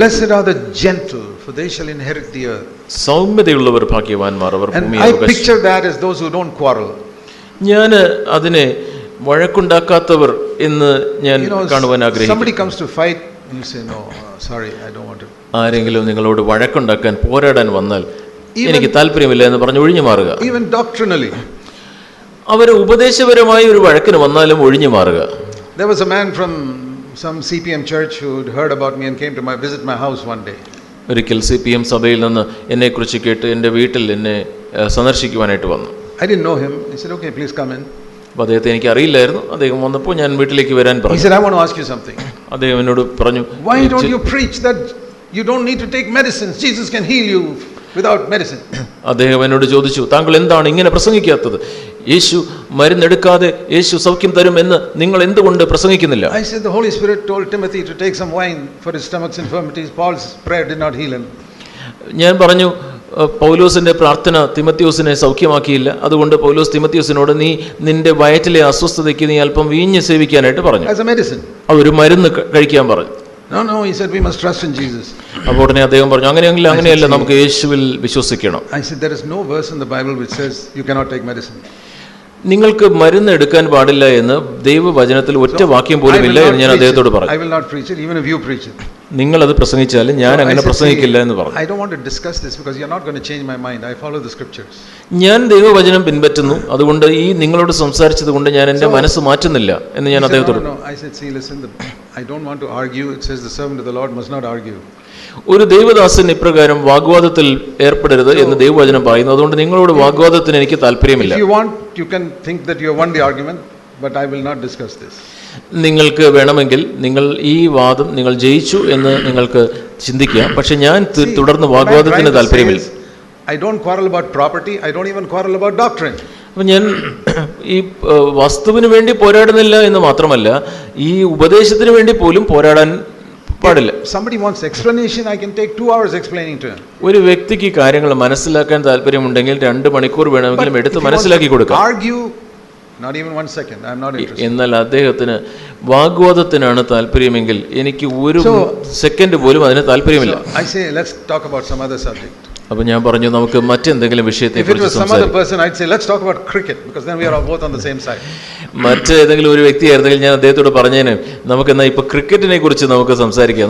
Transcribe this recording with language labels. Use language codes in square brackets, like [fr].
[en] Blessed are the gentle, for they shall inherit the earth. [ml] സൗമ്യതയുള്ളവർ ഭാഗ്യവാന്മാർ, അവർ ഭൂമിയെ അവകാശിക്കും. [en] I picture that as those who don't quarrel. [ml] ഞാൻ അതിനെ വഴക്കുണ്ടാക്കാത്തവർ എന്ന് ഞാൻ കാണുവാൻ ആഗ്രഹിക്കുന്നു. [en] Somebody comes to fight and you say, no, sorry, I don't want to. [ml] ആരെങ്കിലും നിങ്ങളോട് വഴക്കുണ്ടാക്കാൻ, പോരാടാൻ വന്നാൽ എനിക്ക് താല്പര്യമില്ല എന്ന് പറഞ്ഞ് ഒഴിഞ്ഞു മാറുക. [en] Even doctrinally. [ml] അവര് ഉപദേശപരമായി ഒരു വഴക്കിന് വന്നാലും ഒഴിഞ്ഞു മാറുക. [en] There was a man from some CPM church who had heard about me and came to visit my house one day. [ml] ഒരിക്കൽ CPM സഭയിൽ നിന്ന് എന്നെ കുറിച്ച് കേട്ട് എൻ്റെ വീട്ടിൽ എന്നെ സന്ദർശിക്കുവാനായിട്ട് വന്നു. [en] I didn't know him. He said, okay, please come in. [ml] അപ്പോൾ അദ്ദേഹത്തെ എനിക്ക് അറിയില്ലായിരുന്നു. അദ്ദേഹം വന്നപ്പോൾ ഞാൻ വീട്ടിലേക്ക് വരാൻ പറഞ്ഞു. [en] He said, I want to ask you something. [ml] അദ്ദേഹം എന്നോട് പറഞ്ഞു, [en] why don't you preach that you don't need to take medicines? Jesus can heal you without medicine. [ml] അദ്ദേഹം എന്നോട് ചോദിച്ചു, താങ്കൾ എന്താണ് ഇങ്ങനെ പ്രസംഗിക്കാത്തത്? യേശു മരുന്നെടുക്കാതെ യേശു സൗഖ്യം തരുമെന്ന് നിങ്ങൾ എന്തുകൊണ്ട് പ്രസംഗിക്കുന്നില്ല? [en] I said the Holy Spirit told Timothy to take some wine for his stomach's infirmities. Paul's prayer did not heal him. [ml] ഞാൻ പറഞ്ഞു, പൗലോസിന്റെ പ്രാർത്ഥന തിമത്യോസിനെ സൗഖ്യമാക്കിയില്ല, അതുകൊണ്ട് പൗലോസ് തിമത്യോസിനോട് നീ നിന്റെ വയറ്റിലെ അസ്വസ്ഥതയ്ക്ക് നീ അല്പം വീഞ്ഞ് സേവിക്കാനായിട്ട് പറഞ്ഞു. [en] As a medicine. [ml] ഒരു മരുന്ന് കഴിക്കാൻ പറഞ്ഞു. [en] No, he said we must trust in Jesus. [ml] അപ്പോൾ ഉടനെ അദ്ദേഹം പറഞ്ഞു, അങ്ങനെയല്ല, നമുക്ക് യേശുവിൽ വിശ്വസിക്കണം. [en] I said there is no verse in the Bible which says you cannot take medicine. [ml] നിങ്ങൾക്ക് മരുന്ന് എടുക്കാൻ പാടില്ല എന്ന് ദൈവവചനത്തിൽ ഒറ്റ വാക്യം പോലും ഇല്ല എന്ന് ഞാൻ അദ്ദേഹത്തോട് പറഞ്ഞു. [en] I will not preach it even if you preach it. [ml] നിങ്ങൾ അത് പ്രസംഗിച്ചാലും ഞാൻ അങ്ങനെ പ്രസംഗിക്കില്ല എന്ന് പറഞ്ഞു. [en] I don't want to discuss this because you are not going to change my mind. I follow the scriptures. [ml] ഞാൻ ദൈവവചനം പിൻപറ്റുന്നു, അതുകൊണ്ട് ഈ നിങ്ങളോട് സംസാരിച്ചത് കൊണ്ട് ഞാൻ എൻ്റെ മനസ്സ് മാറ്റുന്നില്ല എന്ന് ഞാൻ അദ്ദേഹത്തോട്. [en] I said, see, listen, I don't want to argue. It says the servant of the Lord must not argue. [ml] ഒരു ദൈവദാസൻ ഇപ്രകാരം വാഗ്വാദത്തിൽ ഏർപ്പെടരുത് എന്ന് ദൈവവചനം പറയുന്നു. അതുകൊണ്ട് നിങ്ങളോട് വാഗ്വാദത്തിന് എനിക്ക് താല്പര്യമില്ല. [en] If you want, you can think that you have won the argument, but I will not discuss this. [ml] നിങ്ങൾക്ക് വേണമെങ്കിൽ നിങ്ങൾ ഈ വാദം നിങ്ങൾ ജയിച്ചു എന്ന് നിങ്ങൾക്ക് ചിന്തിക്കാം, പക്ഷെ ഞാൻ തുടർന്ന് വാഗ്വാദത്തിന് താല്പര്യമില്ല. [en] I don't quarrel about property. I don't even quarrel about doctrine. [ml] അപ്പം ഞാൻ ഈ വസ്തുവിന് വേണ്ടി പോരാടുന്നില്ല എന്ന് മാത്രമല്ല, ഈ ഉപദേശത്തിന് വേണ്ടി പോലും പോരാടാൻ പാടില്ല. [en] Somebody wants explanation, I can take 2 hours explaining to him. [ml] ഒരു വ്യക്തിക്ക് കാര്യങ്ങൾ മനസ്സിലാക്കാൻ താല്പര്യമുണ്ടെങ്കിൽ 2 മണിക്കൂർ വേണമെങ്കിലും എടുത്ത് മനസ്സിലാക്കി കൊടുക്കാം. [en] Argue, not even 1 second, I am not interested. [ml] എന്നാൽ അദ്ദേഹത്തിന് വാഗ്വാദത്തിനാണ് താല്പര്യമെങ്കിൽ എനിക്ക് ഒരു സെക്കൻഡ് പോലും അതിന് താല്പര്യമില്ല. [en] So I say, let's talk about some other subject. [ml] അപ്പോൾ ഞാൻ പറഞ്ഞു നമുക്ക് മറ്റെന്തെങ്കിലും വിഷയത്തെക്കുറിച്ച് സംസാരിക്കാം. [en] If it was some other person, I'd say let's talk about cricket because then we are both on the same side. [ml] മറ്റേതെങ്കിലും ഒരു വ്യക്തിയായിരുന്നെങ്കിൽ ഞാൻ അദ്ദേഹത്തോട് പറഞ്ഞേനെ നമുക്ക് എന്നാ ഇപ്പൊ ക്രിക്കറ്റിനെ കുറിച്ച് നമുക്ക് സംസാരിക്കാം.